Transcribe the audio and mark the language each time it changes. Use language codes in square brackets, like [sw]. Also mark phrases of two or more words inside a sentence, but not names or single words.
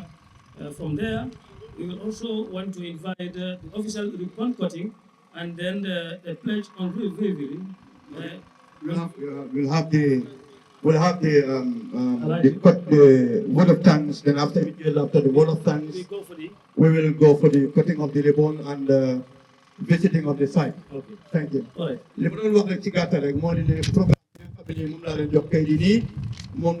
[en] From there, we will also want to invite the official ribbon cutting and then the pledge on reviewing. We'll have the word of thanks. Then after the word of thanks, we will go for the cutting of the ribbon and visiting of the site. Okay. Thank you. All right. [wo] li ma doon wax rek ci gàttal rek moo di ne programme bi nga xam ne moom laa leen jox kay di nii moom